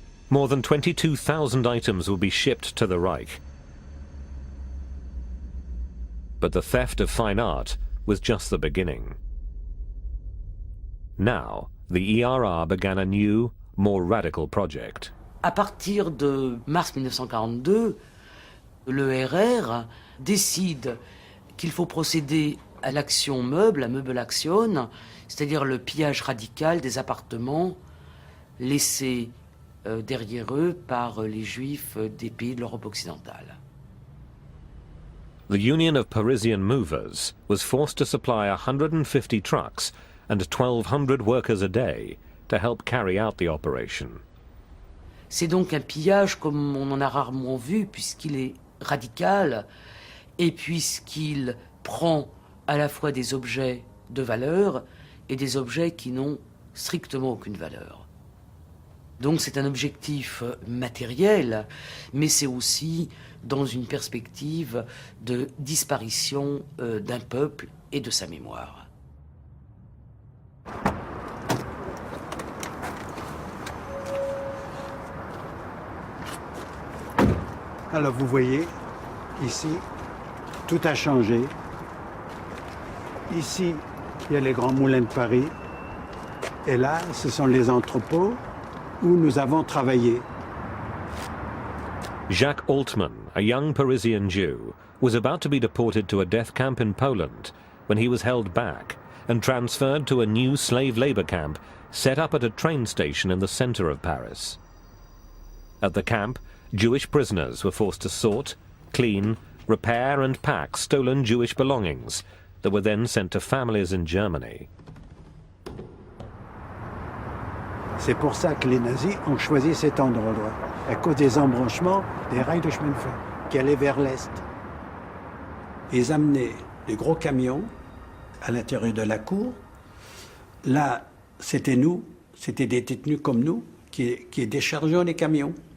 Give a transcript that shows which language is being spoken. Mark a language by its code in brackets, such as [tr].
[en] More than 22,000 items will be shipped to the Reich. But the theft of fine art was just the beginning. Now, the ERA began a new, more radical project. [fr] À partir de mars 1942, l'ERR décide qu'il faut procéder à l'action meuble, la Möbelaktion, c'est-à-dire le pillage radical des appartements laissés derrière eux par les Juifs des pays de l'Europe occidentale. [en] The Union of Parisian Movers was forced to supply 150 trucks and 1,200 workers a day to help carry out the operation. [fr] C'est donc un pillage comme on en a rarement vu, puisqu'il est radical et puisqu'il prend à la fois des objets de valeur et des objets qui n'ont strictement aucune valeur. Donc c'est un objectif matériel, mais c'est aussi dans une perspective de disparition d'un peuple et de sa mémoire. Alors vous voyez, ici, tout a changé. Ici, il y a les grands moulins de Paris. Et là, ce sont les entrepôts où nous avons travaillé. [en] Jacques Altman, a young Parisian Jew, was about to be deported to a death camp in Poland when he was held back and transferred to a new slave labor camp set up at a train station in the center of Paris. At the camp, Jewish prisoners were forced to sort, clean, repair and pack stolen Jewish belongings that were then sent to families in Germany. [fr] C'est pour ça que les nazis ont choisi cet endroit-là, à cause des embranchements des rails de chemin de fer qui allaient vers l'est. Ils amenaient des gros camions à l'intérieur de la cour. Là, c'était nous, c'était des détenus comme nous qui déchargeaient les camions.